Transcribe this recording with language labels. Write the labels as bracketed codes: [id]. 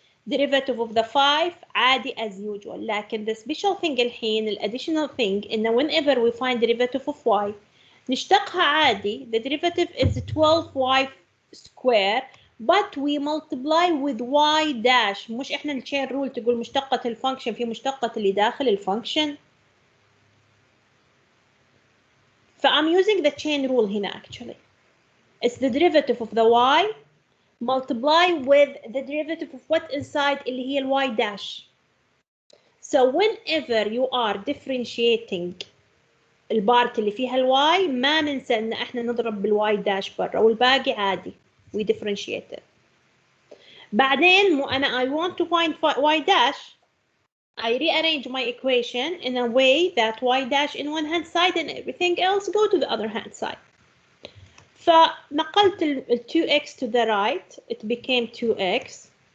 [en] Derivative of the 5 عادي as usual. لكن the special thing الحين additional thing إن whenever we find derivative of y [ar] نشتقها عادي. [en] The derivative is 12y square but we multiply with y dash. [ar] مش إحنا الchain rule تقول مشتقة الفانكشن في مشتقة اللي داخل الفانكشن. [en] I'm using the chain rule هنا actually. It's the derivative of the y multiply with the derivative of what inside اللي هي y dash. [ar] So whenever you are differentiating البارت اللي فيها y ما ننسى ان احنا نضرب بالy dash برا والباقي عادي. [en] We differentiate it. [ar] بعدين مو أنا [en] I want to find y dash. I rearrange my equation in a way that y dash in one hand side and everything else go to the other hand side. [ar] فنقلت ال 2x to the right, it became 2x.